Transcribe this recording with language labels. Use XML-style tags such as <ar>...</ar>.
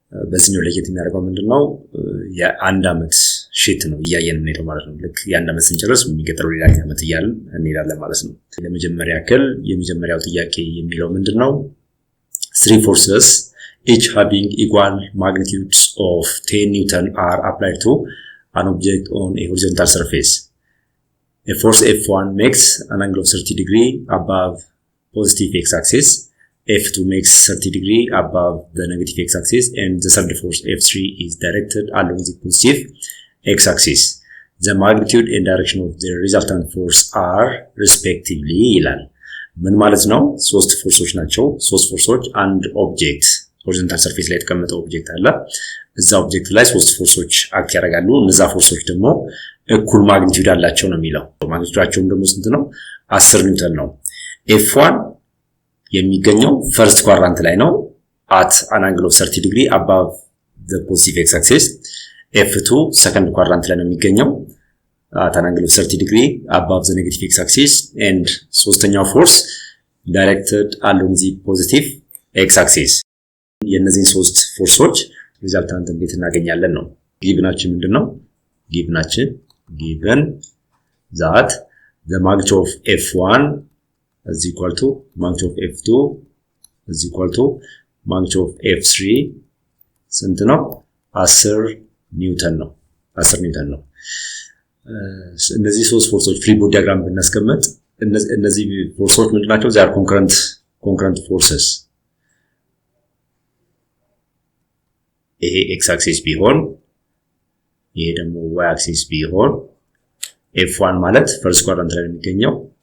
<am>በዚህኛው ላይ የሚያደርገው ምንድነው የአንድ አመት ሺት ነው እያየን ነው ማለት ነው። ልክ የአንድ አመት ስንጨርስ የሚቀጥለው ሌላ አመት እያልን እንሄዳለን ማለት ነው። ለመጀመሪያ ያክል የመጀመሪያው ጥያቄ የሚለው ምንድነው</am> <en>three forces each having equal magnitudes of 10 Newton are applied to an object on a horizontal surface. A force F1 makes an angle of 30 degrees above positive x-axis, F2 makes 30 degrees above the negative x-axis, and the third force F3 is directed along the positive x-axis. The magnitude and direction of the resultant force are respectively</en> <am>ይላል። ምን ማለት ነው? ሶስት ፎርሶች ናቸው። ሶስት ፎርሶች አንድ ኦብጀክት ሆሪዞንታል ሰርፌስ ላይ የተቀመጠ ኦብጀክት አለ። እዛ ኦብጀክት ላይ ሶስት ፎርሶች አክት ያደርጋሉ። እነዛ ፎርሶች ደግሞ እኩል ማግኒቲዩድ አላቸው ነው የሚለው። ማግኒቲዩዳቸውም ደግሞ ስንት ነው? 10 ኒውተን ነው።</am> <en>F1</en> <am>የሚገኘው ፈርስት ኳድራንት ላይ ነው</am> <en>at an angle of 30 degree above the positive x-axis. F2</en> <am>ሰከንድ ኳድራንት ላይ ነው የሚገኘው</am> <en>at an angle of 30 degree above the negative x-axis, and</en> <am>ሶስተኛው ፎርስ</am> <en>directed along the positive x-axis.</en> <am>የነዚህን ሶስት ፎርሶች ሪዛልታንት እንዴት እናገኛለን ነው። ጊቭናችን ምንድነው?</am> <en>ጊቭናችን given that the magnitude of F1 is equal to magnitude of F2 is equal to magnitude of F3</en> <am>ስንት ነው? 10 ኒውተን ነው። 10 ኒውተን ነው። እነዚህ ሶስት ፎርሶች ፍሪ ቦዲ ዲያግራም ብናስቀምጥ እነዚህ ፎርሶች ምንድናቸው?</am> <en>they are concurrent forces።</en> <am>ይሄ x axis ቢሆን ይሄ ደግሞ y axis ቢሆን F1 ማለት ፈርስት ኳድራንት ላይ የሚገኘው</am>